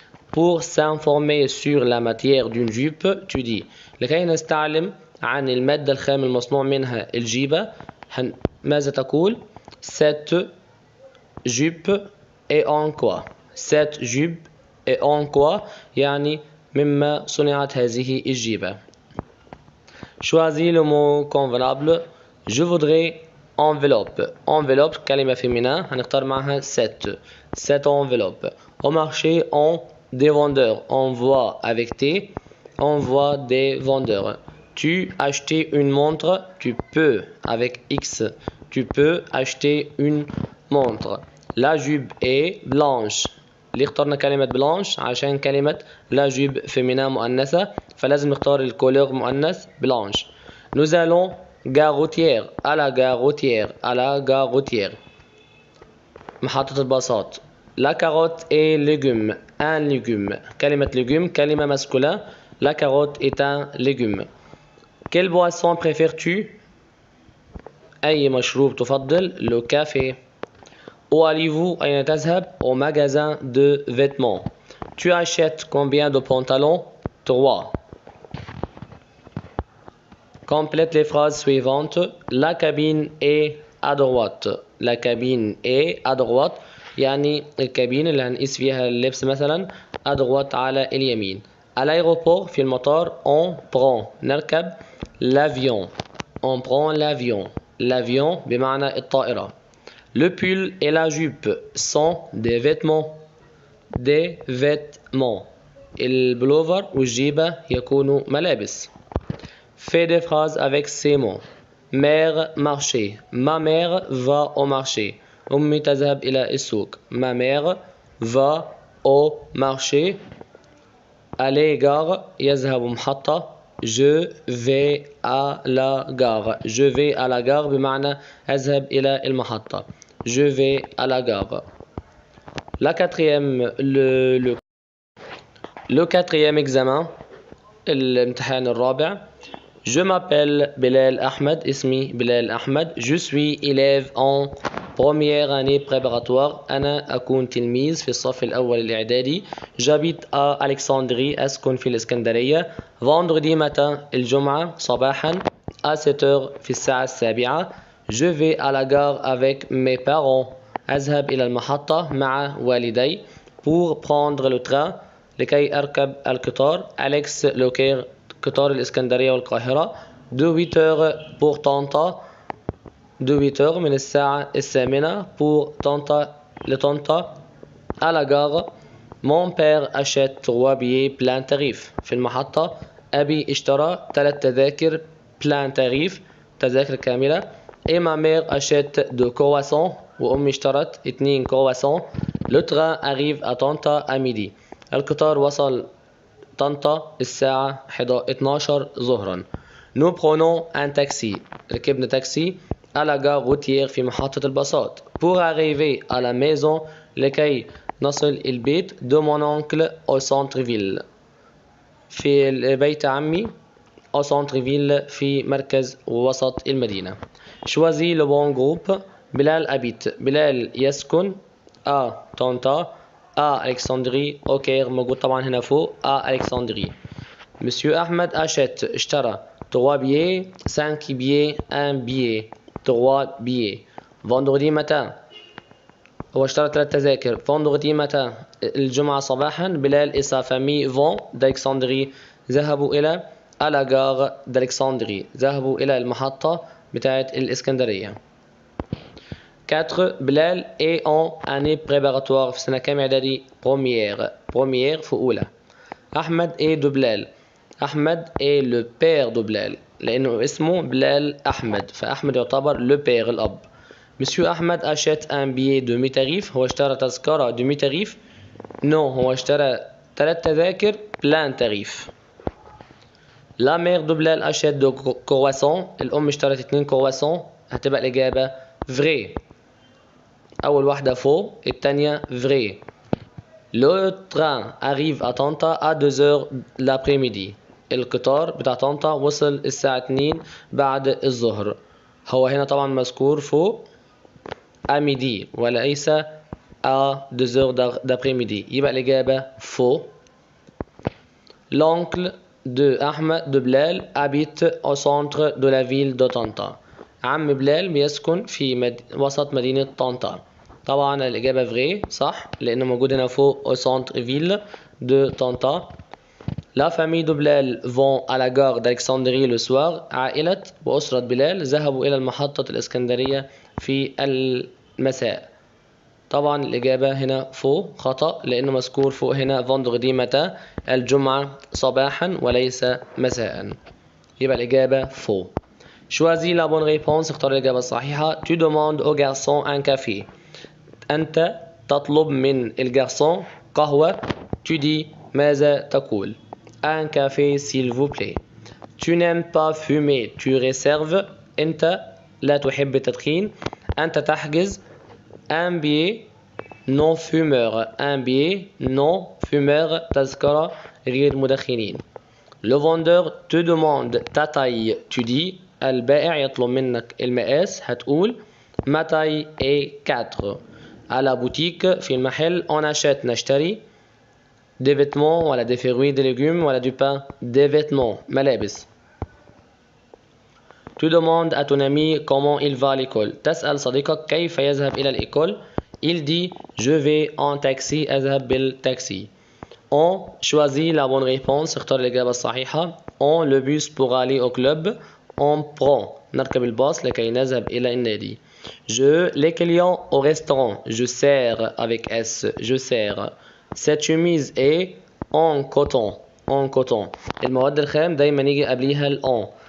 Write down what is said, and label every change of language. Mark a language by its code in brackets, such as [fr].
[fr] Pour s'informer sur la matière d'une jupe. Tu dis. [ar] لكي نستعلم عن المادة الخام المصنوع منها الجيبة. ماذا تقول؟ [fr] Cette jupe est en quoi? Cette jupe est en quoi؟ [ar] يعني مما صنعت هذه الجيبة. [fr] Choisis le mot convenable. Je voudrais enveloppe. Enveloppe كلمة féminin [ar] هنختار معها [fr] cette. Cette enveloppe. Au marché on des vendeurs. On voit avec T. On voit des vendeurs. Tu acheter une montre. Tu peux avec X. Tu peux acheter une montre. La jupe est blanche. [ar] اللي اخترنا كلمة بلانش عشان كلمة لا جيب فيمينا مؤنثة فلازم نختار الكولور مؤنث بلانش. [fr] Nous allons gare routière à la gare routière à la gare routière. [ar] محطة الباصات. [fr] La carotte est légume. Un légume. كلمة légume كلمة masculin. La carotte est un légume. Quelle boisson préfères-tu? [ar] أي مشروب تفضل؟ [fr] Le café. Où allez-vous? [ar] أين تذهب? [fr] Au magasin de vêtements. Tu achètes combien de pantalons? 3. Complète les phrases suivantes. La cabine est à droite. La cabine est à droite. [ar] يعني الكابين اللي هنقيس فيها اللبس مثلا à droite على اليمين. [fr] À l'aéroport [ar] في المطار [fr] on prend [ar] نركب [fr] l'avion. On prend l'avion. L'avion بمعنى الطائرة. Le pull et la jupe sont des vêtements. Des vêtements. [ar] البلوفر والجيبة يكونوا ملابس. [fr] Fais des phrases avec ces mots. Mère marché. Ma mère va au marché. [ar] أمي تذهب إلى السوق. [fr] Ma mère va au marché. Aller gare [ar] يذهب محطة. [fr] Je vais à la gare. Je vais à la gare [ar] بمعنى أذهب إلى المحطة. [fr] Je vais à la gare. La quatrième, le quatrième examen, [ar] الامتحان الرابع. [fr] Je m'appelle Bilal Ahmed, [ar] اسمي بلال أحمد. [fr] Je suis élève en première année préparatoire. [ar] أنا أكون تلميذ في الصف الأول الإعدادي. [fr] J'habite à Alexandrie, [ar] أسكن في الإسكندرية. [fr] Vendredi matin, [ar] الجمعة صباحا [fr] à 7h [ar] في الساعة 7. [fr] Je vais à la gare avec mes parents. [ar] أذهب إلى المحطة مع والدي [fr] pour prendre le train [ar] لكي أركب القطار. أليكس لوكير قطار الإسكندرية والقاهرة. [fr] de 8h pour طنطا. de 8h [ar] من الساعة 8 [fr] pour طنطا لطنطا. à la gare. mon père achète 3 billets plein tarif. [ar] في المحطة أبي اشترى 3 تذاكر [fr] plein tarif [ar] تذاكر كاملة. [fr] et ma mère achète 2 croissants. [ar] وأمي اشترت 2 croissants. [fr] le train arrive à طنطا à midi. [ar] القطار وصل طنطا الساعة 12 ظهرا. [fr] Nous prenons un taxi. [ar] ركبنا تاكسي [fr] à la gare routière [ar] في محطة الباصات. [fr] pour arriver à la maison [ar] لكي نصل البيت [fr] de mon oncle au centre-ville. [ar] في بيت عمي [fr] au centre-ville [ar] في مركز وسط المدينة. [fr] choisis le bon groupe. بلال habite. [ar] بلال يسكن [fr] à طنطا à Alexandrie au Caire [ar] موجود طبعا هنا فوق [fr] à Alexandrie. Monsieur Ahmed achète [ar] اشترى [fr] 3 billets 5 billets 1 billet 3 billets. vendredi matin [ar] هو اشترى 3 تذاكر. [fr] vendredi matin [ar] الجمعة صباحا [fr] بلال et sa famille vont d'Alexandrie ذهبوا إلى à la gare d'Alexandrie [ar] ذهبوا إلى المحطة بتاعة الإسكندرية. 4 بلال [fr] est en année préparatoire [ar] في سنة كام إعدادي؟ première في أولى. [fr] أحمد est de بلال. [ar] أحمد [fr] est le père de [ar] بلال لأنه اسمه بلال أحمد فأحمد يعتبر [fr] le père [ar] الأب. [fr] Monsieur أحمد achète un billet de mi-tarif. [ar] هو اشترى تذكرة [fr] de mi-tarif. [ar] non هو اشترى 3 تذاكر [fr] plein tarif. La mère de بلال achète 2 croissants. [ar] الأم اشترت 2 croissants. هتبقى الإجابة vrai. أول واحدة faux الثانية vrai. [fr] Le train arrive à طنطا à 2h l'après-midi. [ar] القطار بتاع طنطا وصل الساعة 2 بعد الظهر. هو هنا طبعا مذكور فوق [fr] à midi [ar] وليس [fr] à 2h d'après-midi. [ar] يبقى الإجابة faux. [fr] L'oncle de Ahmed de بلال habite au centre de la ville de طنطا. [ar] عم بلال بيسكن في وسط مدينة طنطا. طبعا الإجابة vrai صح لأنه موجود هنا فوق [fr] au centre ville de [ar] طنطا. [fr] La famille de بلال vont à la gare d'Alexandrie le soir. [ar] عائلة وأسرة بلال ذهبوا إلى المحطة الإسكندرية في المساء. طبعا الإجابة هنا فوق خطأ لأنه مذكور فوق هنا [fr] vendredi matin [ar] الجمعة صباحا وليس مساء. يبقى الإجابة فوق. [fr] choisis la bonne réponse. [ar] اختار الإجابة الصحيحة. [fr] tu demandes au garçon un café. [ar] أنت تطلب من الجارسون قهوة. [fr] tu dis [ar] ماذا تقول. [fr] un café s'il vous plaît. tu n'aimes pas fumer. tu réserves [ar] أنت لا تحب التدخين. أنت تحجز [fr] un billet non fumeur. Un billet non fumeur [ar] تذكرة غير مدخنين. [fr] Le vendeur te demande ta taille. Tu dis [ar] البائع يطلب منك المقاس هتقول [fr] ma taille est 4. À la boutique [ar] في المحل [fr] on achète [ar] نشتري [fr] des vêtements ولا des fruits des légumes ولا du pain des vêtements [ar] ملابس. [fr] Tu demandes à ton ami comment il va à l'école. [ar] تسأل صديقك كيف يذهب إلى الإيكول. [fr] Il dit je vais en taxi. [ar] أذهب بالتاكسي. [fr] On choisit la bonne réponse. [ar] اختار الإجابة الصحيحة. [fr] On le bus pour aller au club. On prend. [ar] نركب الباص لكي نذهب إلى النادي. [fr] Je les clients au restaurant. Je sers avec S. Je sers. Cette chemise est en coton. En coton. [ar] المواد الخام دايما يجي قبليها الأن.